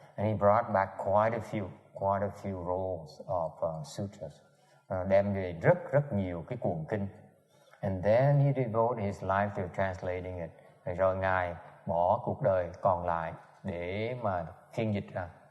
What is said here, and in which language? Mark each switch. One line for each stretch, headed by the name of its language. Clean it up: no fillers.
English: And he brought back quite a few rolls of sutras.
Vietnamese: Đem về rất nhiều cái cuộn kinh.
English: And then he devoted his life to translating it.
Vietnamese: Rồi ngài bỏ cuộc đời còn lại để mà phiên dịch ra.